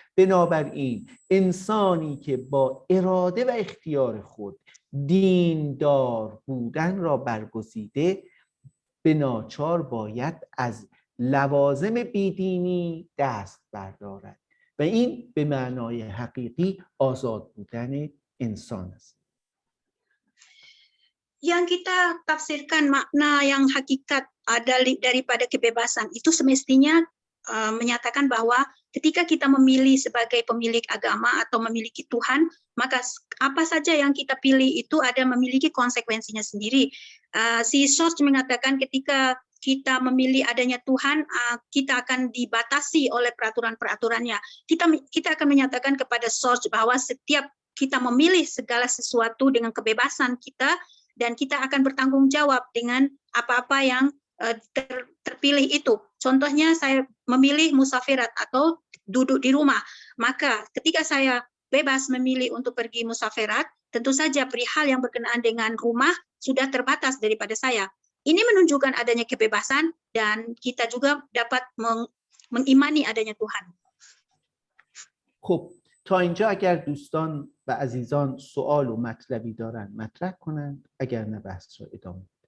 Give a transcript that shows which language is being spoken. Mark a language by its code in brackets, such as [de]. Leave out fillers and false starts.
[fa] بنابراین انسانی که با اراده و اختیار خود دیندار بودن را برگزیده به ناچار باید از لوازم بیدینی دست بردارد و این به معنای حقیقی آزاد بودن انسان است. [id] Yang kita tafsirkan makna yang hakikat daripada kebebasan itu semestinya menyatakan bahwa ketika kita memilih sebagai pemilik agama atau memiliki Tuhan, maka apa saja yang kita pilih itu ada memiliki konsekuensinya sendiri. Si George mengatakan ketika kita memilih adanya Tuhan, kita akan dibatasi oleh peraturan-peraturannya. Kita akan menyatakan kepada George bahwa setiap kita memilih segala sesuatu dengan kebebasan kita, dan kita akan bertanggung jawab dengan apa-apa yang terpilih itu. Contohnya saya memilih musafirat atau duduk di rumah. Maka ketika saya bebas memilih untuk pergi musafirat, tentu saja perihal yang berkenaan dengan rumah sudah terbatas daripada saya. Ini menunjukkan adanya kebebasan dan kita juga dapat mengimani adanya Tuhan. [fa] خب تا اینجا اگر دوستان و عزیزان سوال و مطلبی دارن مطرح کنند، اگر نه بحث رو ادامه.